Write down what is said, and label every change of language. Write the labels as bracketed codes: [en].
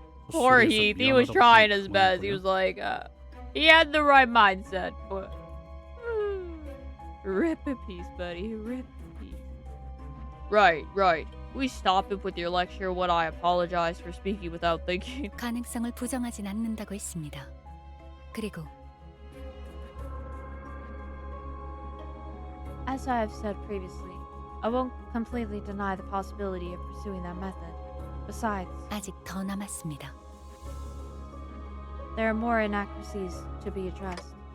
[en] Poor Heath, he was trying his best. He was like, he had the right mindset, but rip in peace, buddy. Rip in peace. Right. We stop it with your lecture when I apologize for speaking without thinking. [ko] 가능성을 부정하진 않는다고 했습니다. 그리고 [en] As I have said previously, I won't completely deny the possibility of pursuing that method. Besides, [ko] 아직 더 남았습니다. [en] there are more inaccuracies to be addressed.